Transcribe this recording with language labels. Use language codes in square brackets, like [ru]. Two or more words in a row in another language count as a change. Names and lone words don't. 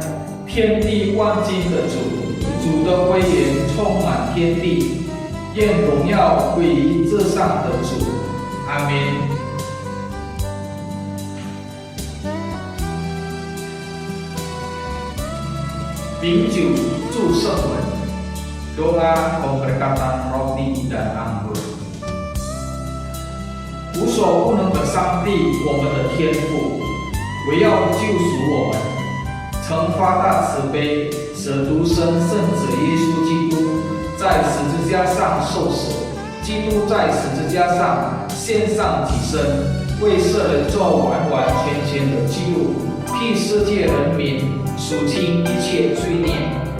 [zh] 天地万金的主，主的威严充满天地，愿荣耀归于至上的主。阿们。领酒祝圣文 ， [id] doa pemberkatan roti dan anggur。 [zh] 无所不能的上帝，我们的天父，为要救赎我们，曾发大慈悲，使独生圣子耶稣基督在十字架上受死，基督在十字架上献上己身，为世人做完完全全的记录，替世界人民赎清一切罪孽。